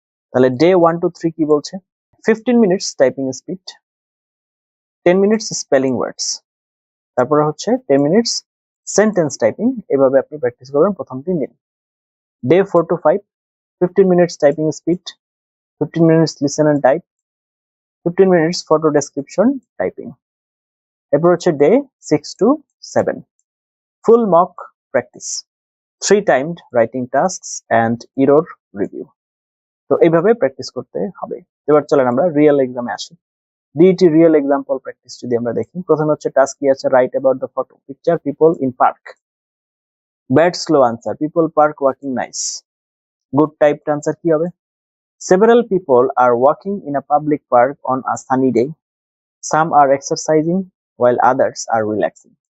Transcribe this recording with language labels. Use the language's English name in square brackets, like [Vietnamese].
[Bangla] তাহলে day 1 to 3 কি বলছে? 15 minutes typing speed, 10 minutes spelling ওয়ার্ডস, তারপরে হচ্ছে 10 মিনিটস সেন্টেন্স টাইপিং, এভাবে আপনি প্র্যাকটিস করবেন প্রথম 3 দিন। Day 4 to 5, 15 minutes typing speed, 15 minutes listen and type, 15 minutes photo description typing. এরপর হচ্ছে day 6 to 7, full mock practice, [English] 3 timed writing tasks and error review। [Bangla] তো এইভাবে প্র্যাকটিস করতে হবে। এবার চলেন আমরা রিয়েল এক্সামে আসি। ডিইটি রিয়েল এক্সাম্পল প্র্যাকটিস যদি আমরা দেখি, প্রথমে হচ্ছে টাস্ক কি আছে? [English] write about the photo, picture people in park, bad slow answer, people park walking nice, good typed answer [Bangla] কি হবে? [English] Several people are walking in a public park on a sunny day, some are exercising while others are relaxing.